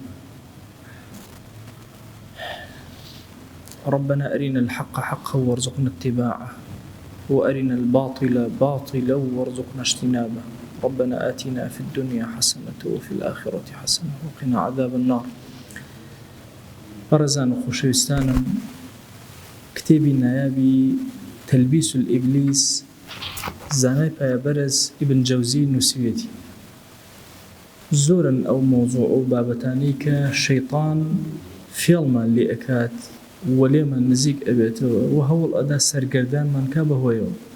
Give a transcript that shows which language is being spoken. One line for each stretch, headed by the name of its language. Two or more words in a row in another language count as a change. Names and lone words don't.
Arabic: ربنا أرنا الحق حقا وارزقنا اتباعه وأرنا الباطل باطلا وارزقنا اجتنابه. ربنا آتنا في الدنيا حسنة وفي الآخرة حسنة وقنا عذاب النار.
Central Kurdish: بەڕێزان و خۆشەویستانم، کتێبی نایابی تەلبیس الئیبلیس زانای پایەبەرز ئیبن جەوزی نووسیوێتی. زۆرن ئەو مۆزوع و بابەتانەی کە شەیطان فێڵمان لێ ئەکات و لێمان نزیک ئەبێتەوە و هەوڵ ئەدا سەرگەردانمان کا بەهۆیەوە.